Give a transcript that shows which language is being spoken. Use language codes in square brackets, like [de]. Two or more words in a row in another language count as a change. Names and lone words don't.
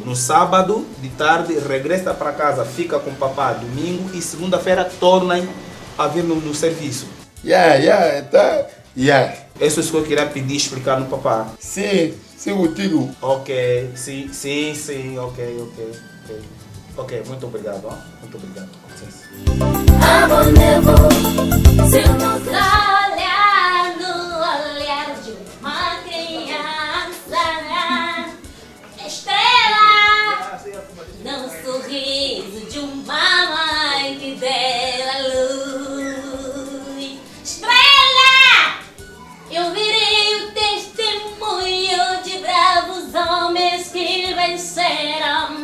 [pt] No sábado, de tarde, regressa para casa, fica com o papá domingo e segunda-feira torna a vir no serviço. Tá. Isso é o que eu queria pedir, explicar no papá. Sim, contigo. Ok, sim, ok. Ok, muito obrigado, ó. Muito obrigado. Com licença. [fr] Abonnez-vous sur notre [pt] Olhar no olhar de uma criança, estrela, no sorriso de uma mãe que deu a luz. Estrela, eu virei o testemunho de bravos homens que venceram.